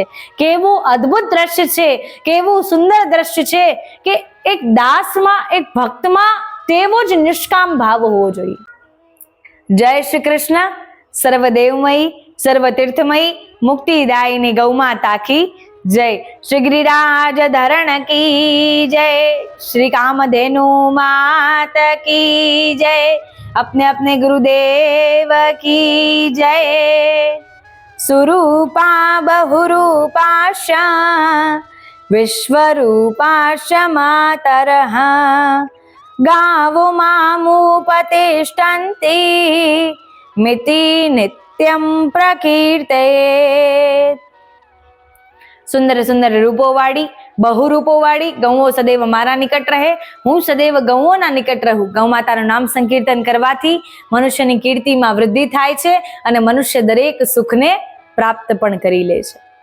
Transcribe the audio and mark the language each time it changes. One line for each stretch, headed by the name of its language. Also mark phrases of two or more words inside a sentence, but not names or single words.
Gujarati: કેવું અદ્ભુત દ્રશ્ય છે, કેવું સુંદર દ્રશ્ય છે કે એક દાસમાં, એક ભક્તમાં તેવો જ નિષ્કામ ભાવ હોવો જોઈએ. જય શ્રી કૃષ્ણ. સર્વદેવમયી, સર્વતીર્થમયી, મુક્તિદાયિની ગૌમાતા કી જય.
Hindi: શ્રી गिरिराज धरण की जय. श्री कामधेनु मात की जय. अपने अपने गुरुदेव की जय.
Sanskrit: सुरूपा बहुरूपाश विश्वरूपाश मातरः गावो मामुपतिष्ठन्ति मिति नित्यं प्रकीर्तयेत्.
Gujarati: સુંદર સુંદર રૂપો વાળી, બહુરૂપો વાળી ગૌઓ સદૈવ મારા નિકટ રહે, હું સદૈવ ગૌઓના નિકટ રહું. ગૌ માતાનું નામ સંકીર્તન કરવાથી મનુષ્યની કીર્તિમાં વૃદ્ધિ થાય છે અને મનુષ્ય દરેક સુખને પ્રાપ્ત પણ કરી લે છે.